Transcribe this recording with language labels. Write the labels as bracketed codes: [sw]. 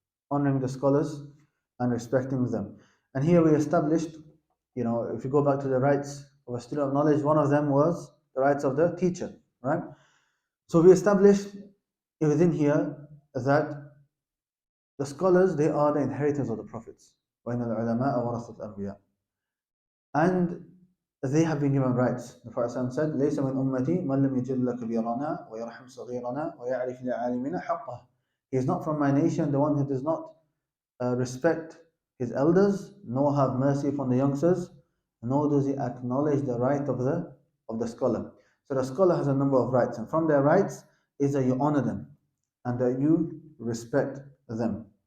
[en] Honoring the scholars and respecting them. And here we established, if you go back to the rights of a student of knowledge, one of them was the rights of the teacher, right? So we established within here that the scholars, they are the inheritors of the prophets. And they have been given rights. [ar] The Prophet said, لَيْسَ مِنْ أُمَّتِي مَنْ لَمْ يَجِلَّ كَبِيرَنَا وَيَرْحَمْ صَغِيرَنَا وَيَعْرِفْ لِعَالِمِنَا حَقَّهُ. [en] He is not from my nation the one who does not respect his elders, nor have mercy upon the youngsters, nor does he acknowledge the right of the scholar. So the scholar has a number of rights, and from their rights is that you honor them and that you respect them.